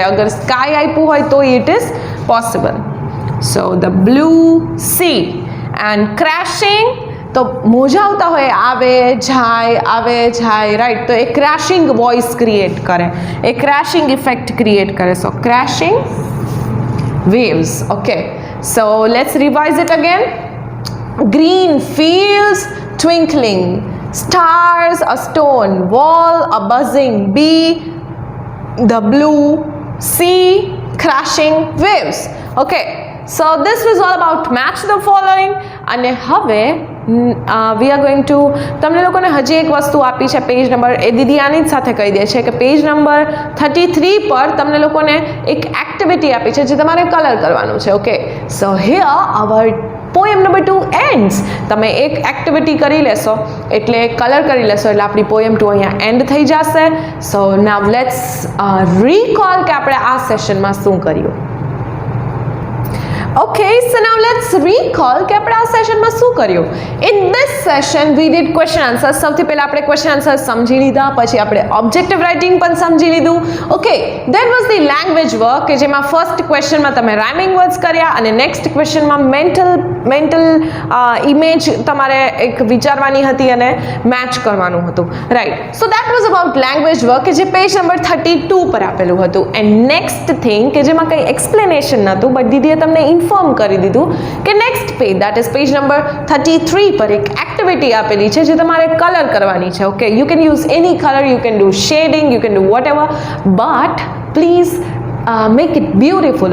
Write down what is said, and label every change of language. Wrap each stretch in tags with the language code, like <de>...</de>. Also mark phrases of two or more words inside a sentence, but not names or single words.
<gu>અગર સ્કાય આપ્યું હોય તો</gu> <en>it is possible. So the blue sea. and crashing,</en> <gu>તો મોજા આવતા હોય, આવે જાય, રાઈટ? તો એ</gu> <en>crashing voice create</en> <gu>કરે, એ</gu> <en>crashing effect create</en> <gu>કરે.</gu> <en>So crashing waves. Okay, so let's revise it again. Green fields, twinkling stars, a stone wall, a buzzing bee, the blue sea, crashing waves. Okay, so this was all about match the following.</en> <gu>અને હવે</gu> <en>we are going to</en> <gu>તમને લોકોને હજી એક વસ્તુ આપી છે</gu> <en>page number,</en> <gu>એ દીદી આની જ સાથે કહી દે છે કે</gu> <en>page number</en> <gu>33 પર તમને લોકોને એક એક્ટિવિટી આપી છે જે તમારે કલર કરવાનું છે.</gu> <en>Okay, so here our poem number 2 ends.</en> <gu>તમે એક એક્ટિવિટી કરી લેશો એટલે કલર કરી લેશો એટલે આપણી પોએમ 2 અહીંયા એન્ડ થઈ જશે.</gu> <en>so now let's recall</en> <gu>કે આપણે આ સેશનમાં શું કર્યું.</gu> <en>Okay, so now let's recall</en> <gu>કે આપણે આ સેશનમાં શું કર્યું.</gu> <en>In this session we did question answers.</en> <gu>સૌથી પહેલા આપણે</gu> <en>question answers</en> <gu>સમજી લીધા, પછી આપણે</gu> <en>objective writing</en> <gu>પણ સમજી લીધું.</gu> <en>Okay, then was the language work</en> <gu>કે જેમાં</gu> <en>first question</en> <gu>માં તમે</gu> <en>rhyming words</en> <gu>કર્યા અને</gu> <en>next question</en> <gu>માં</gu> <en>mental image</en> <gu>તમારે એક વિચારવાની હતી અને match કરવાનું હતું.</gu> <en>Right. So that was about language work</en> <gu>કે જે</gu> <en>page number 32</en> <gu>પર આપેલું હતું.</gu> <en>And next thing</en> <gu>કે જેમાં કંઈ explanation નહોતું, but દીદીએ તમને ઇન્ફોર્મ કરી દીધું કે</gu> <en>next page that is page number 33</en> <gu>પર એક એક્ટિવિટી આપેલી છે જે તમારે કલર કરવાની છે.</gu> <en>Okay, you can use any colour, you can do shading, you can do whatever, but please make it beautiful.</en>